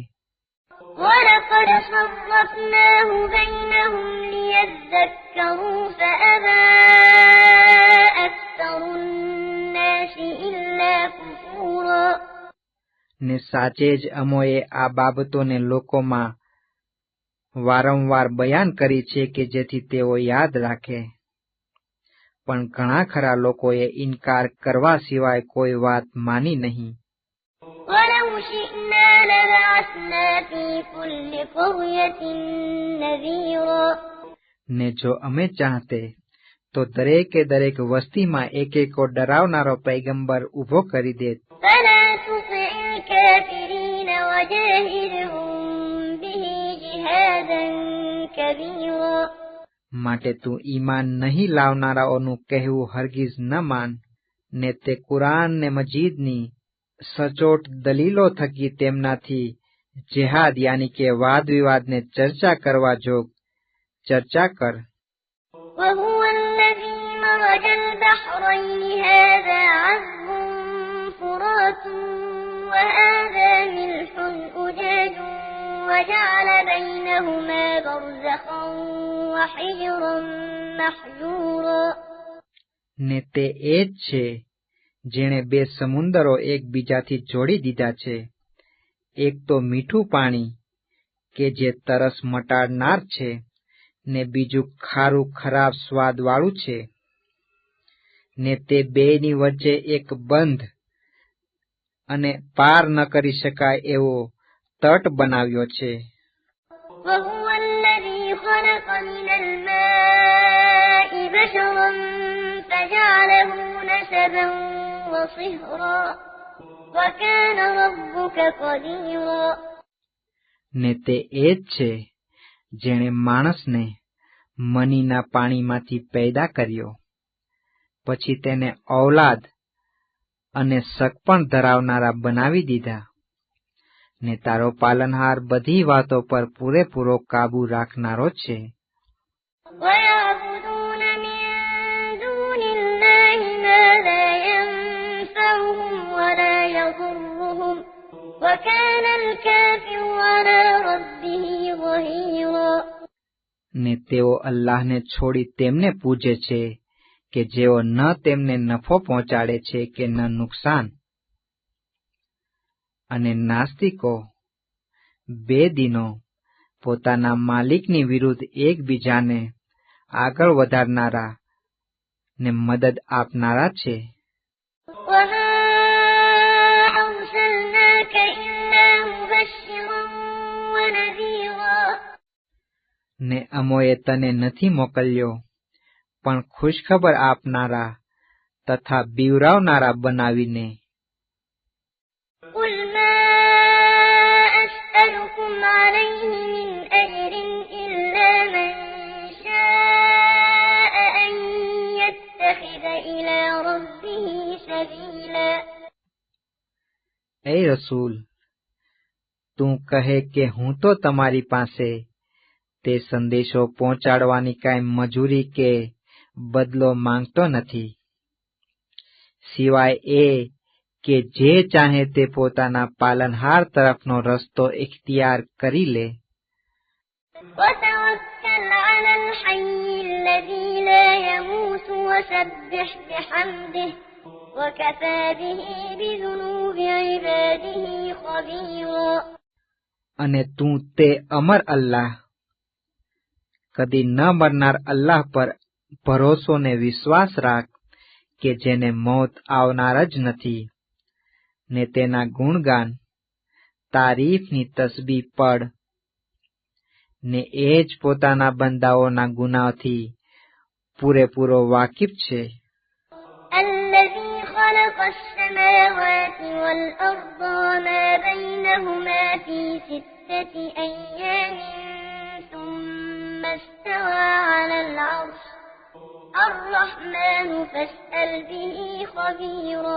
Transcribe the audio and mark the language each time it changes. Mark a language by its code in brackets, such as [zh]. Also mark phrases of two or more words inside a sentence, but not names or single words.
[ar] ولقد صرفناه بينهم ليذكروا فأبى أكثر الناس إلا كفورا [gu] ને સાચે જ અમોએ આ બાબતોને લોકોમાં વારંવાર બયાન કરી છે કે જેથી તેઓ યાદ રાખે, પણ ઘણા ખરા લોકોએ ઇનકાર કરવા સિવાય કોઈ વાત માની નહીં. [ar] ولو شئنا لبعثنا في كل قرية نذيرا [gu] ને જો અમે ચાહતે તો દરેકે દરેક વસ્તીમાં એકેકો ડરાવનારો પૈગંબર ઊભો કરી દેત. [ar] فلا تطع الكافرين وجاهدهم به جهادا كبيرا [gu] માટે તું ઈમાન નહીં લાવનારાઓનું કહેવું હરગીઝ ન માન, ને તે કુરાન ને મજીદની સચોટ દલીલો થકી તેમનાથી જેહાદ યાની કે વાદ વિવાદને ચર્ચા કરવા જોગ ચર્ચા કર. [ar] وهو الذي مرج البحرين هذا عذب فرات وهذا ملح أجاج وجعل بينهما برزخا وحجرا محجورا [gu] ને તે એ જ છે જેણે બે સમુંદરો એકબીજાથી જોડી દીધા છે, એક તો મીઠું પાણી કે જે તરસ મટાડનાર છે, ને બીજું ખારું ખરાબ સ્વાદવાળું છે, ને તે બેની વચ્ચે એક બંધ અને પાર ન કરી શકાય એવો તટ બનાવ્યો છે. [ar] وهو الذي خلق من الماء بشرا فجعله نسبا وصهرا وكان ربك قديرا [gu] ને તે એ જ છે જેણે માણસને મનીના પાણીમાંથી પેદા કર્યો, પછી તેને ઔલાદ અને સગપણ ધરાવનારા બનાવી દીધા, ને તારો પાલનહાર બધી વાતો પર પૂરેપૂરો કાબુ રાખનારો છે. [ar] ويعبدون من دون الله ما لا ينفعهم ولا يضرهم وكان الكافر على ربه ظهيرا [gu] ને તેઓ અલ્લાહને છોડી તેમને પૂજે છે કે જેઓ ન તેમને નફો પહોંચાડે છે કે ન નુકસાન. અને નાસ્તિકો બે દિનો પોતાના માલિકની વિરુદ્ધ એકબીજાને આગળ વધારનારા ને મદદ આપનારા છે. [ar] وما أرسلناك إلا مبشرا ونذيرا [gu] ને અમોએ તને નથી મોકલ્યો પણ ખુશખબર આપનારા તથા બીવરાવનારા બનાવીને. [ar] قل ما أسألكم عليه من أجر إلا من شاء أن يتخذ إلى ربه سبيلا [gu] એ રસૂલ, તું કહે કે હું તો તમારી પાસે તે સંદેશો પહોંચાડવાની કાંઈ મજૂરી કે બદલો માંગતો નથી, સિવાય એ કે જે ચાહે તે પોતાના પાલનહાર તરફનો રસ્તો ઇખ્તિયાર કરી લે. [ar] وتوكل على الحي الذي لا يموت وسبح بحمده وكفى به بذنوب عباده خبيرا [gu] અને તું તે અમર અલ્લાહ, કદી ન મરનાર અલ્લાહ પર ભરોસો ને વિશ્વાસ રાખ કે જેને મોત આવનાર જ નથી, ને તેના ગુણગાન તારીફની તસ્બીહ પડ, ને એ જ પોતાના બંદાઓના ગુનાહથી પૂરેપૂરો વાકિફ છે. [ar] الذي خلق السماوات والأرض وما بينهما في 6 أيام ثم استوى على العرش الرحمن فاسأل به خبيرا.